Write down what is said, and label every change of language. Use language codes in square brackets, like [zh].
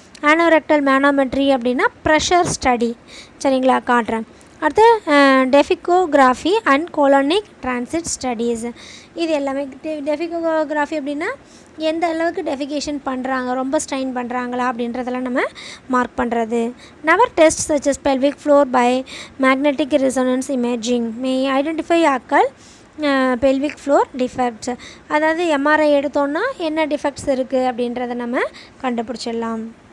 [ta] Anorectal மேனோமெட்ரி அப்படின்னா pressure study. சரிங்களா, காட்டுறேன். [en] அடுத்து டெஃபிகோகிராஃபி and கோலோனிக் transit studies. [ta] இது எல்லாமே டெஃபிகோகிராஃபி அப்படின்னா எந்த அளவுக்கு டெஃபிகேஷன் பண்ணுறாங்க, ரொம்ப ஸ்ட்ரெயின் பண்ணுறாங்களா அப்படின்றதெல்லாம் நம்ம மார்க் பண்ணுறது. [en] Never test such as pelvic floor by magnetic resonance imaging may identify occult pelvic floor defects. [ta] அதாவது எம்ஆர்ஐ எடுத்தோன்னா என்ன டிஃபெக்ட்ஸ் இருக்குது அப்படின்றத நம்ம கண்டுபிடிச்சிடலாம்.